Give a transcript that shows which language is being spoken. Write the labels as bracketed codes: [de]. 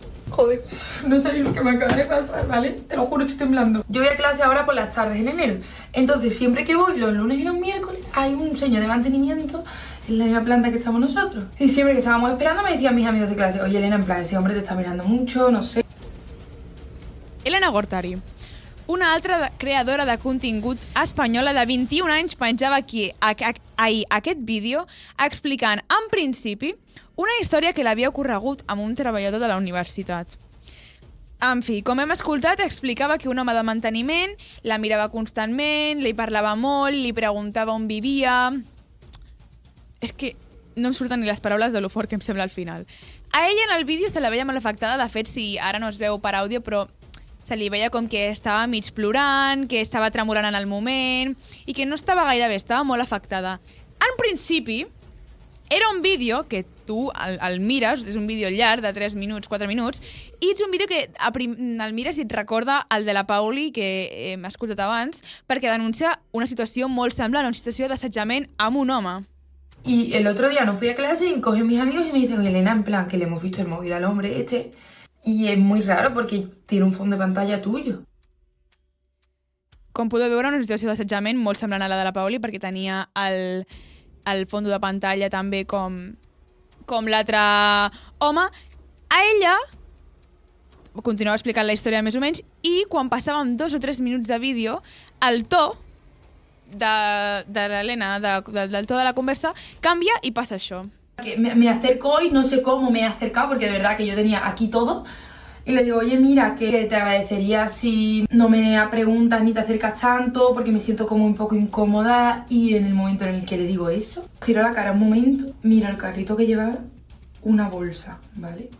[es] Joder, no sabéis lo que me acaba de pasar, ¿vale? Te lo juro, estoy temblando. Yo voy a clase ahora por las tardes en enero. Entonces, siempre que voy, los lunes y los miércoles, hay un señor de mantenimiento en la misma planta que estamos nosotros. Y siempre que estábamos esperando me decían mis amigos de clase, oye Elena, en plan, ese hombre te está mirando mucho, no sé. [ca] Elena Gortari, una altra creadora de contingut espanyola de 21 anys, penjava aquí ahir aquest vídeo explicant, en principi, una història que l'havia ocorregut amb un treballador de la universitat. En fi, com hem escoltat, explicava que un home de manteniment la mirava constantment, li parlava molt, li preguntava on vivia... És que no em surten ni les paraules de lo fort que em sembla al final. A ella en el vídeo se la veia molt afectada, de fet, si ara no es veu per àudio, però se li veia com que estava mig plorant, que estava tremolant en el moment i que no estava gaire bé, estava molt afectada. En principi, era un vídeo que tu el mires, és un vídeo llarg de 3 minuts, 4 minuts, i és un vídeo que el mires i et recorda el de la Pauli que hem escoltat abans, perquè denuncia una situació molt semblant, una situació d'assetjament amb un home. [es] Y el otro día no fui a clase y cogen mis amigos y me dicen, Elena, en plan, que le hemos visto el móvil al hombre este. Y es muy raro porque tiene un fondo de pantalla tuyo. [ca] Com podeu veure, una situació d'assetjament molt semblant a la de la Pauli, perquè tenia el fons de pantalla també com l'altre home. A ella continuava explicant la història més o menys i quan passàvem 2 o 3 minuts de vídeo, el to de l'Helena, del to de la conversa, canvia i passa això. [es] Me acerco hoy, no sé cómo me he acercado, porque de verdad que yo tenía aquí todo. Y le digo, oye, mira, que te agradecería si no me preguntas ni te acercas tanto, porque me siento como un poco incómoda. Y en el momento en el que le digo eso, giro la cara un momento, mira el carrito que llevaba, una bolsa, ¿vale?